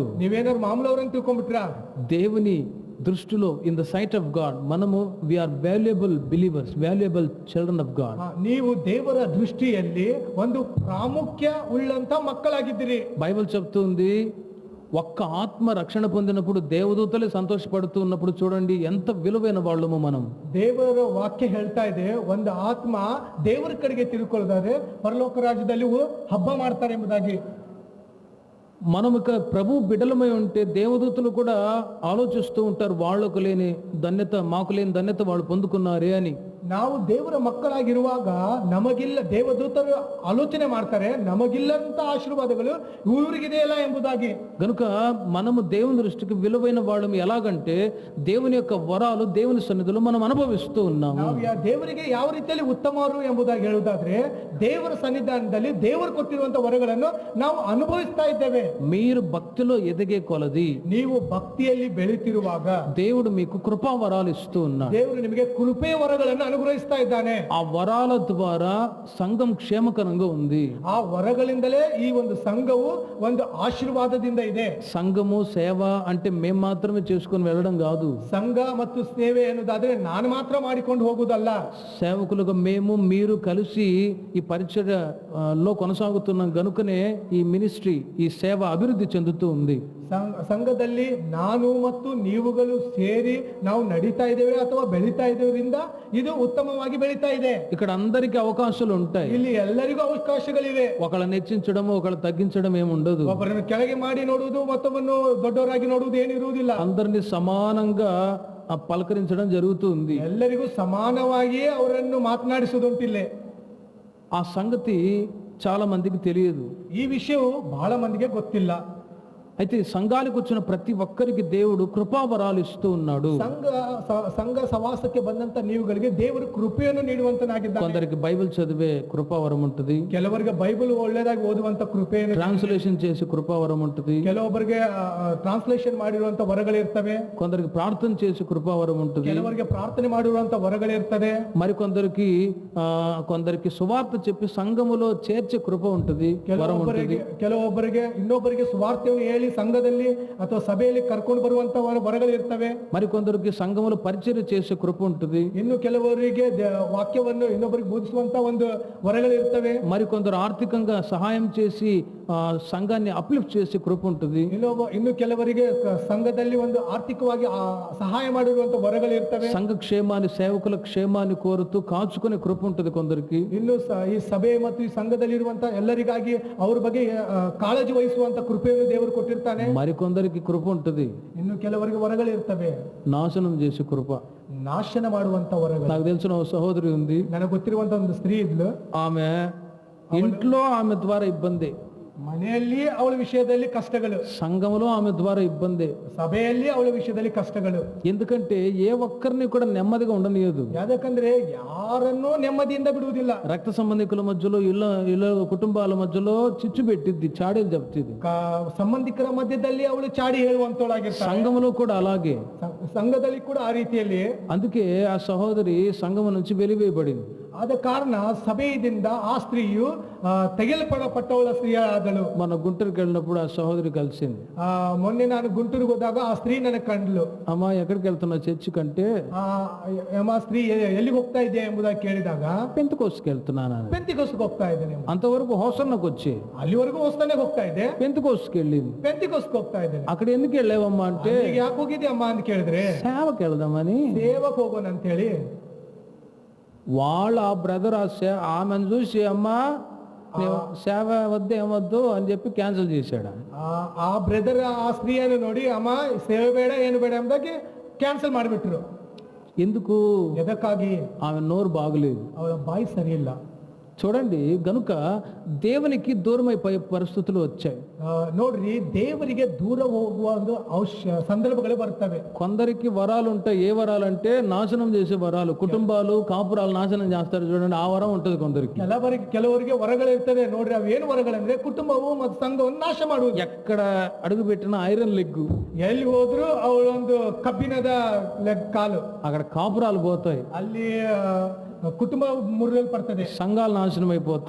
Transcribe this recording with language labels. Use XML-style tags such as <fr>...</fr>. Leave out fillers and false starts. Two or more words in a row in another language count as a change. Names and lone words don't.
<kn>ನೀವೇನಾದ್ರು ಮಾಮೂಲವರನ್ನು ತಿಳ್ಕೊಂಡ್ಬಿಟ್ರಾ?</kn> <te>దేవుని దృష్టిలో</te> <en>in the sight of God</en> <te>మనము</te> <en>we are valuable believers, valuable children of God.</en> <kn>ನೀವು ದೇವರ ದೃಷ್ಟಿಯಲ್ಲಿ ಒಂದು ಪ್ರಾಮುಖ್ಯ ಉಳ್ಳಂತ ಮಕ್ಕಳಾಗಿದ್ದೀರಿ.</kn> <te>బైబిల్ చెప్తుంది ఒక్క ఆత్మ రక్షణ పొందినప్పుడు దేవదూతలే సంతోషపడుతూ ఉన్నప్పుడు చూడండి ఎంత విలువైన వాళ్ళము మనం.</te> <kn>ದೇವರ ವಾಕ್ಯ ಹೇಳ್ತಾ ಇದೆ, ಒಂದು ಆತ್ಮ ದೇವರ ಕಡೆಗೆ ತಿರುಕೊಳ್ಳೋದಾದ್ರೆ ಪರಲೋಕ ರಾಜ್ಯದಲ್ಲಿ ಹಬ್ಬ ಮಾಡ್ತಾರೆ ಎಂಬುದಾಗಿ.</kn> <te>మనం ఇక ప్రభు బిడ్డలమై ఉంటే దేవదూతలు కూడా ఆలోచిస్తూ ఉంటారు, వాళ్ళకు లేని ధన్యత మాకు లేని ధన్యత వాళ్ళు పొందుకున్నారే అని.</te> <kn>ನಾವು ದೇವರ ಮಕ್ಕಳಾಗಿರುವಾಗ ನಮಗಿಲ್ಲ, ದೇವದೂತರು ಆಲೋಚನೆ ಮಾಡ್ತಾರೆ ನಮಗಿಲ್ಲಂತ ಆಶೀರ್ವಾದಗಳು ಇವರಿಗಿದೆಯಲ್ಲ ಎಂಬುದಾಗಿ.</kn> <te>గనుక మనము దేవుని దృష్టికి విలువైన వాళ్ళము. ఎలాగంటే దేవుని యొక్క వరాలు దేవుని సన్నిధిలో మనం అనుభవిస్తూ ఉన్నాము.</te> <kn>ನಾವು ದೇವರಿಗೆ ಯಾವ ರೀತಿಯಲ್ಲಿ ಉತ್ತಮರು ಎಂಬುದಾಗಿ ಹೇಳುವುದಾದ್ರೆ ದೇವರ ಸನ್ನಿಧಾನದಲ್ಲಿ ದೇವರು ಕೊಟ್ಟಿರುವಂತ ವರಗಳನ್ನು ನಾವು ಅನುಭವಿಸ್ತಾ ಇದ್ದೇವೆ.</kn> <te>మీరు భక్తిలో ఎదిగే కొలది,</te> <kn>ನೀವು ಭಕ್ತಿಯಲ್ಲಿ ಬೆಳೆಯುತ್ತಿರುವಾಗ</kn> <te>దేవుడు మీకు కృపా వరాలు ఇస్తూ ఉన్నాడు.</te> <kn>ದೇವರು ನಿಮಗೆ ಕೃಪೆ ವರಗಳನ್ನು ಅನುಗ್ರಹಿಸ್ತಾ ಇದ್ದಾನೆ.</kn> <te>ఆ వరాల ద్వారా సంఘం క్షేమకరంగా ఉంది.</te> <kn>ಆ ವರಗಳಿಂದಲೇ ಈ ಒಂದು ಸಂಘವು ಒಂದು ಆಶೀರ್ವಾದದಿಂದ ಇದೆ.</kn> <te>సంఘము సేవ అంటే మేము మాత్రమే చేసుకొని వెళ్ళడం కాదు.</te> <kn>ಸಂಘ ಮತ್ತು ಸೇವೆ ಎನ್ನುವುದಾದ್ರೆ ನಾನು ಮಾತ್ರ ಮಾಡಿಕೊಂಡು ಹೋಗುವುದಲ್ಲ.</kn> <te>సేవకులుగా మేము మీరు కలిసి ఈ పరిచర్యలో కొనసాగుతున్నాం గనుకనే ఈ మినిస్ట్రీ, ఈ సేవ అభివృద్ధి చెందుతూ ఉంది.</te> <kn>ಸಂಘದಲ್ಲಿ ನಾನು ಮತ್ತು ನೀವುಗಳು ಸೇರಿ ನಾವು ನಡೀತಾ ಇದ್ದೇವೆ ಅಥವಾ ಬೆಳೀತಾ ಇದ್ದೇವರಿಂದ ಇದು ಉತ್ತಮವಾಗಿ ಬೆಳೀತಾ ಇದೆ.</kn> <te>ఇక్కడ అందరికీ అవకాశాలు ఉంటాయి.</te> <kn>ಇಲ್ಲಿ ಎಲ್ಲರಿಗೂ ಅವಕಾಶಗಳಿವೆ.</kn> <te>ఒకళ్ళని హెచ్చించడం ఒకళ్ళు తగ్గించడం ఏమి ఉండదు.</te> <kn>ಒಬ್ಬರನ್ನು ಕೆಳಗೆ ಮಾಡಿ ನೋಡುವುದು ಮತ್ತೊಬ್ಬನ್ನು ದೊಡ್ಡವರಾಗಿ ನೋಡುವುದು ಏನಿರುವುದಿಲ್ಲ.</kn> <te>అందరినీ సమానంగా పలకరించడం జరుగుతుంది.</te> <kn>ಎಲ್ಲರಿಗೂ ಸಮಾನವಾಗಿಯೇ ಅವರನ್ನು ಮಾತನಾಡಿಸುವುದುಂಟಿಲ್ಲ.</kn> <te>ఆ సంగతి చాలా మందికి తెలియదు.</te> <kn>ಈ ವಿಷಯವು ಬಹಳ ಮಂದಿಗೆ ಗೊತ್ತಿಲ್ಲ.</kn> <te>అయితే సంఘానికి వచ్చిన ప్రతి ఒక్కరికి దేవుడు కృపావరాలు ఇస్తూ ఉన్నాడు.</te> <kn>ಸಂಘ ಸವಾಸಕ್ಕೆ ಬಂದಂತ ನೀವುಗಳಿಗೆ ದೇವರು ಕೃಪೆಯನ್ನು ನೀಡುವಂತನಾಗಿದ್ದಾನೆ.</kn> <te>కొందరికి బైబిల్ చదివే కృపావరం ఉంటుంది,</te> <kn>ಕೆಲವರಿಗೆ ಬೈಬಲ್ ಒಳ್ಳೆದಾಗಿ ಓದುವಂತ ಕೃಪೆಯನ್ನು,</kn> <te>ట్రాన్స్లేషన్ చేసే కృపావరం ఉంటుంది,</te> <kn>ಕೆಲವೊಬ್ಬರಿಗೆ ಟ್ರಾನ್ಸ್ಲೇಷನ್ ಮಾಡಿರುವಂತ ವರಗಳಿರ್ತವೆ,</kn> <te>కొందరికి ప్రార్థన చేసే కృపావరం ఉంటుంది,</te> <kn>ಕೆಲವರಿಗೆ ಪ್ರಾರ್ಥನೆ ಮಾಡಿರುವಂತ ವರಗಳಿರ್ತದೆ,</kn> <te>మరి కొందరికి సువార్త చెప్పి సంఘములో చేర్చే కృప ఉంటుంది, వరం ఉంటుంది.</te> <kn>ಕೆಲವೊಬ್ಬರಿಗೆ ಇನ್ನೊಬ್ಬರಿಗೆ ಸುವಾರ್ತೆಯನ್ನು ಹೇಳಿ ಸಂಘದಲ್ಲಿ ಅಥವಾ ಸಭೆಯಲ್ಲಿ ಕರ್ಕೊಂಡು ಬರುವಂತ ವರಗಳಿರ್ತವೆ.</kn> <te>మరి కొందరికి సంఘములో పరిచర్య చేసే కృప ఉంటుంది.</te> <kn>ಇನ್ನು ಕೆಲವರಿಗೆ ವಾಕ್ಯವನ್ನು ಇನ್ನೊಬ್ಬರಿಗೆ ಬೋಧಿಸುವಂತ ಒಂದು ವರಗಳಿರ್ತವೆ.</kn> <te>మరి కొందరు ఆర్థికంగా సహాయం చేసి సంఘాన్ని అప్లిఫ్ట్ చేసే కృప ఉంటుంది.</te> <kn>ಇನ್ನು ಕೆಲವರಿಗೆ ಸಂಘದಲ್ಲಿ ಒಂದು ಆರ್ಥಿಕವಾಗಿ ಸಹಾಯ ಮಾಡಿರುವಂತ ವರಗಳಿರ್ತವೆ.</kn> <te>సంఘ క్షేమాన్ని, సేవకుల క్షేమాన్ని కోరుతూ కాచుకునే కృప ఉంటుంది కొందరికి.</te> <kn>ಇನ್ನು ಈ ಸಭೆ ಮತ್ತು ಈ ಸಂಘದಲ್ಲಿ ಇರುವಂತ ಎಲ್ಲರಿಗಾಗಿ ಅವ್ರ ಬಗ್ಗೆ ಕಾಳಜಿ ವಹಿಸುವಂತ ಕೃಪೆಯನ್ನು ದೇವರು ಕೊಟ್ಟಿರ್ತಾನೆ.</kn> <te>మరి కొందరికి కృప ఉంటుంది.</te> <kn>ಇನ್ನು ಕೆಲವರಿಗೆ ವರಗಳಿರ್ತವೆ,</kn> <te>నాశనం చేసే కృప,</te> <kn>ನಾಶನ ಮಾಡುವಂತ ವರಗಳು.</kn> <te>నాకు తెలిసిన ఒక సహోదరి ఉంది,</te> <kn>ನನಗೆ ಗೊತ್ತಿರುವಂತ ಒಂದು ಸ್ತ್ರೀ ಇದ್ಲು.</kn> <te>ఆమె ఇంట్లో ఆమె ద్వారా ఇబ్బంది,</te> <kn>ಮನೆಯಲ್ಲಿ ಅವಳ ವಿಷಯದಲ್ಲಿ ಕಷ್ಟಗಳು,</kn> <te>సంఘములో ఆమె ద్వారా ఇబ్బంది,</te> <kn>ಸಭೆಯಲ್ಲಿ ಅವಳ ವಿಷಯದಲ್ಲಿ ಕಷ್ಟಗಳು.</kn> <te>ఎందుకంటే ఏ ఒక్కరిని కూడా నెమ్మదిగా ఉండనియదు.</te> <kn>ಯಾಕಂದ್ರೆ ಯಾರನ್ನೂ ನೆಮ್ಮದಿಯಿಂದ ಬಿಡುವುದಿಲ್ಲ.</kn> <te>రక్త సంబంధికుల మధ్యలో ఇళ్ళ కుటుంబాల మధ్యలో చిచ్చు పెట్టిద్ది, చాడీలు చెప్తుంది.</te> <kn>ಸಂಬಂಧಿಕರ ಮಧ್ಯದಲ್ಲಿ ಅವಳು ಚಾಡಿ ಹೇಳುವಂತವಳಾಗಿರ್ತಾಳೆ.</kn> <te>సంఘములో కూడా అలాగే,</te> <kn>ಸಂಘದಲ್ಲಿ ಕೂಡ ಆ ರೀತಿಯಲ್ಲಿ.</kn> <te>అందుకే ఆ సహోదరి సంఘము నుంచి వెలివేయబడింది.</te> <kn>ಆದ ಕಾರಣ ಸಭೆಯಿಂದ ಆ ಸ್ತ್ರೀಯು ತೆಗೆಯಲ್ಪಡಪಟ್ಟವಳ ಸ್ತ್ರೀಯಾದಳು.</kn> <te>మన గుంటూరుకి వెళ్ళినప్పుడు ఆ సహోదరి కలిసింది.</te> <kn>ಮೊನ್ನೆ ನಾನು ಗುಂಟೂರಿಗೆ ಹೋದಾಗ ಆ ಸ್ತ್ರೀ ನನಗೆ ಕಂಡ್ಲು.</kn> <te>అమ్మా ఎక్కడికి వెళ్తున్నావు చర్చి కంటే,</te> <kn>ಆ ಸ್ತ್ರೀ ಎಲ್ಲಿಗೆ ಹೋಗ್ತಾ ಇದೆಯಾ ಎಂಬುದಾಗಿ ಕೇಳಿದಾಗ</kn> <te>పెంతెకోస్తుకి వెళ్తున్నాను.</te> <kn>ಪೆಂತಿಕೋಸ್ಗೆ ಹೋಗ್ತಾ ಇದ್ದೇನೆ.</kn> <te>అంతవరకు హోసన్నకు వచ్చి</te> <kn>ಅಲ್ಲಿವರೆಗೂ ಹೊಸದಾನೆ ಹೋಗ್ತಾ ಇದೆ.</kn> <te>పెంతెకోస్తుకి వెళ్ళింది.</te> <kn>ಪೆಂತಿಕೋಸ್ಗೆ ಹೋಗ್ತಾ ಇದ್ದೇನೆ.</kn> <te>అక్కడ ఎందుకు వెళ్ళావమ్మా అంటే,</te> <kn>ಯಾಕೆ ಹೋಗಿದ್ದೆ ಅಮ್ಮ ಅಂತ ಕೇಳಿದ್ರೆ,</kn> <te>సేవకి వెళ్దామని.</te> <kn>ಸೇವಕ್ಕೆ ಹೋಗೋಣ ಅಂತ ಹೇಳಿ</kn> <te>వాళ్ళ ఆ బ్రదర్ ఆమెను చూసి అమ్మా సేవ వద్దు ఏమొద్దు అని చెప్పి క్యాన్సిల్ చేశాడు.</te> <kn>ಆ ಬ್ರದರ್ ಆ ಸ್ತ್ರೀಯನ್ನು ನೋಡಿ ಅಮ್ಮ ಸೇವೆ ಬೇಡ ಏನು ಬೇಡ ಎಂಬುದಾಗಿ ಕ್ಯಾನ್ಸಲ್ ಮಾಡಿಬಿಟ್ರು.</kn> <te>ఎందుకు?</te> <kn>ಎದಕ್ಕಾಗಿ?</kn> <te>ఆమె నోరు బాగులేదు,</te> <kn>ಅವಳ ಬಾಯಿ ಸರಿ ಇಲ್ಲ.</kn> <te>చూడండి, గనుక దేవునికి దూరమైపోయే పరిస్థితులు వచ్చాయి.</te> <kn>ನೋಡ್ರಿ, ದೇವರಿಗೆ ದೂರ ಹೋಗುವ ಒಂದು సందర్భಗಳು ಬರ್ತವೆ.</kn> <te>కొందరికి వరాలు ఉంటాయి. ఏ వరాలు అంటే నాశనం చేసే వరాలు. కుటుంబాలు కాపురాలు నాశనం చేస్తారు చూడండి, ఆ వరం ఉంటుంది కొందరికి.</te> <kn>ಕೆಲವರಿಗೆ ವರಗಳು ಇರ್ತದೆ. ನೋಡ್ರಿ, ಅವು ಏನು ವರಗಳಂದ್ರೆ ಕುಟುಂಬವು ಮತ್ತು ಸಂಘವನ್ನು ನಾಶ ಮಾಡುವುದು.</kn> <te>ఎక్కడ అడుగు పెట్టిన</te> <en>iron leg,</en> <kn>ಎಲ್ಲಿ ಹೋದ್ರು ಅವಳೊಂದು ಕಬ್ಬಿಣದ ಕಾಲು.</kn> <te>అక్కడ కాపురాలు పోతాయి,</te> <kn>ಅಲ್ಲಿ ಕುಟುಂಬ ಮುರಿಯಲ್ಪಡ್ತದೆ,</kn> <te>సంఘాలు నాశనం అయిపోతాయి,</te>